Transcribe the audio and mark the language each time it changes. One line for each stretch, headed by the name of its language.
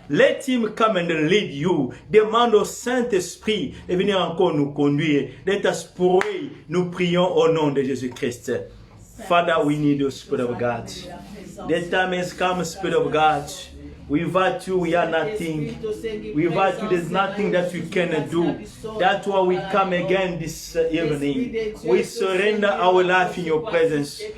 English: Let him come and lead you.
French: Demande au Saint-Esprit de venir encore nous conduire.
English: Let us pray.
French: Nous prions au nom de Jésus-Christ.
English: Father, we need the Spirit of God. The time has come, Spirit of God. Without you, we are nothing. Without you, there's nothing that we can do. That's why we come again this evening. We surrender our life in your presence.